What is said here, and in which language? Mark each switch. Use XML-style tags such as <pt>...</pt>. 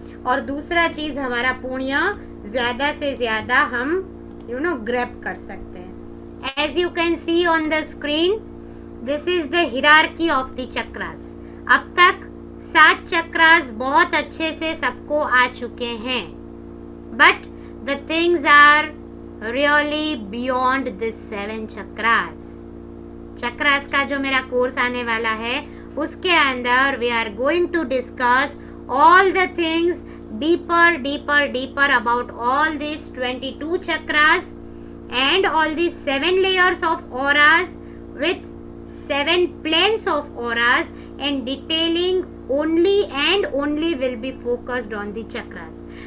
<hi>और दूसरा चीज हमारा पुण्य ज्यादा से ज्यादा हम ग्रैब कर सकते हैं।</hi> <en>As you can see on the screen, this is the hierarchy of the chakras.</en> <hi>अब तक 7 चक्रास बहुत अच्छे से सबको आ चुके हैं,</hi> <en>but the things are really beyond this 7 chakras.</en> <hi>Chakras का जो मेरा कोर्स आने वाला है उसके अंदर</hi> <en>We are going to discuss all the things deeper about all this 22 chakras and all these 7 layers of auras with 7 planes of auras, and detailing only and only will be focused on the chakras.</en>